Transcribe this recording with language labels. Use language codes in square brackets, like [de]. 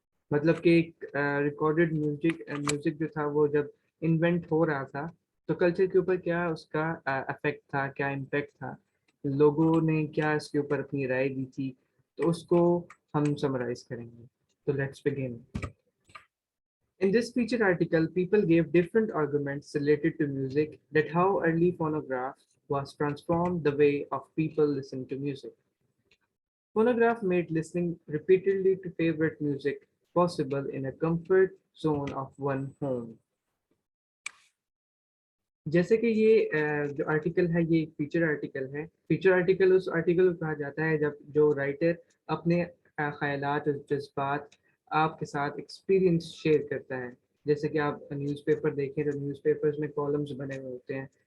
[ur] مطلب کہ recorded music جو تھا وہ جب انوینٹ ہو رہا تھا تو کلچر کے اوپر کیا اس کا افیکٹ تھا، کیا امپیکٹ تھا، لوگوں نے کیا اس کے اوپر اپنی رائے دی تھی. تو اس کو ہم سمرائز کریں گے. تو [en] Let's begin. In this feature article, people gave different arguments related to music, that how early phonograph was transformed the way of people listen to music. Phonograph made listening repeatedly to favorite music possible in a comfort zone of one home. [ur] جیسے کہ یہ جو article ہے یہ ایک feature article ہے. Feature article اس article کو کہا جاتا ہے جب جو رائٹر اپنے خیالات اور جذبات آپ کے ساتھ ایکسپیرینس شیئر کرتا ہے. جیسے کہ آپ نیوز پیپر دیکھیں تو نیوز پیپرز میں کالمز بنے ہوئے ہوتے ہیں.